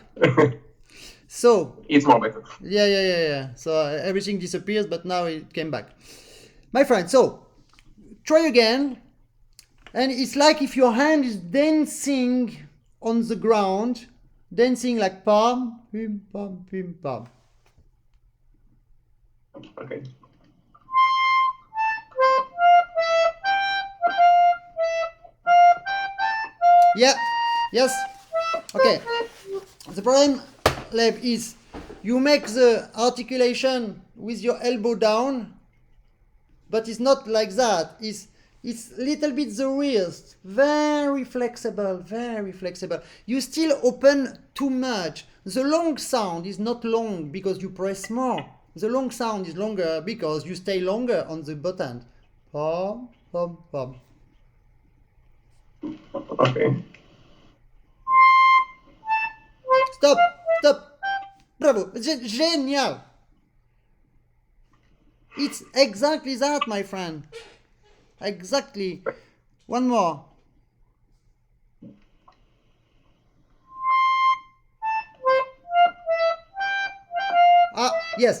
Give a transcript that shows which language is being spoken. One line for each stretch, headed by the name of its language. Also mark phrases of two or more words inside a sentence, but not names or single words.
English: So It's more better. yeah. So everything disappears, but now it came back, my friend. So try again, and it's like if your hand is dancing on the ground, dancing like pam, pim, pam, pim, pam. Okay. Yeah, yes. Okay. The problem, Lev, is you make the articulation with your elbow down, but it's not like that. It's little bit the wrist, very flexible, very flexible. You still open too much. The long sound is not long because you press more. The long sound is longer because you stay longer on the button. Pom, pom, pom. Okay. Stop. Bravo. Génial. It's exactly that, my friend. Exactly. One more. Yes.